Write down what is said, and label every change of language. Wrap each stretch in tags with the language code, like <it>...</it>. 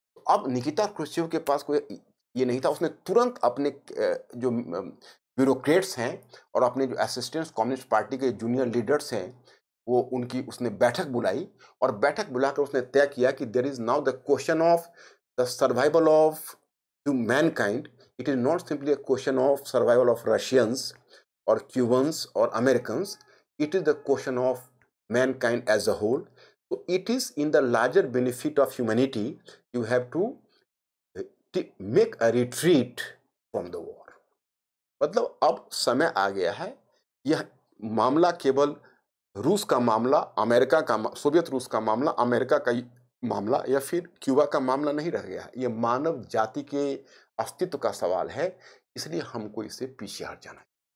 <hi>अब निकिता क्रुश्चेव के पास कोई ये नहीं था। उसने तुरंत अपने जो ब्यूरोक्रेट्स हैं और अपने जो असिस्टेंट कम्युनिस्ट पार्टी के जूनियर लीडर्स हैं, वो उनकी उसने बैठक बुलाई, और बैठक बुलाकर उसने तय किया कि</hi> <en>There is now the question of the survival of mankind. It is not simply a question of survival of Russians और Cubans और Americans, it is the question of mankind as a whole. So it is in the larger benefit of humanity, you have to make a retreat from the war.</en> <hi>मतलब अब समय आ गया है। यह मामला केवल रूस का मामला, अमेरिका का, सोवियत रूस का मामला, अमेरिका का मामला, या फिर क्यूबा का मामला नहीं रह गया है। यह मानव जाति के अस्तित्व का सवाल है, इसलिए हमको इससे पीछे हट जाना है।</hi>